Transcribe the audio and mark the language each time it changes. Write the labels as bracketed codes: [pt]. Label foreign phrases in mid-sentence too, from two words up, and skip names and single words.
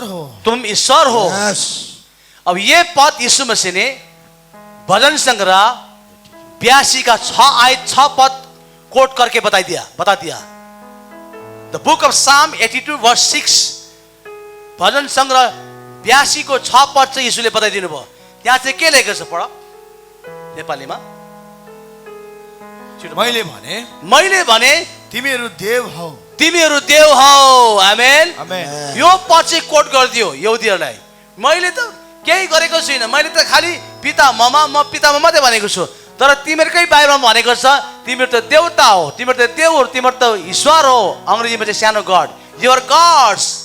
[hi] हो अब ये पद यीशु मसीह ने भजन संग्रह 82 का 6 आयत 6 पद कोट करके बता दिया [en] The Book of Psalm 82 verse 6 [ne] भजन संग्रह 82 को 6 पद चाहिँ यीशुले बताइदिनु भयो त्यहाँ चाहिँ के लेखेको छ पढ नेपालीमा मैले भने तिमीहरू देव हौ आमेन यो पद चाहिँ कोट गरिदियो यहुदीहरूलाई मैले त केही गरेको छैन मैले त खाली पिता ममा म पितामा मात्रै भनेको छु तर तिमीहरूकै बाइबलमा भनेको छ तिमीहरू त देवता हो तिमीहरू त देव हो तिमीहरू त ईश्वर हो अंग्रेजीमा चाहिँ सानो गॉड [en] your gods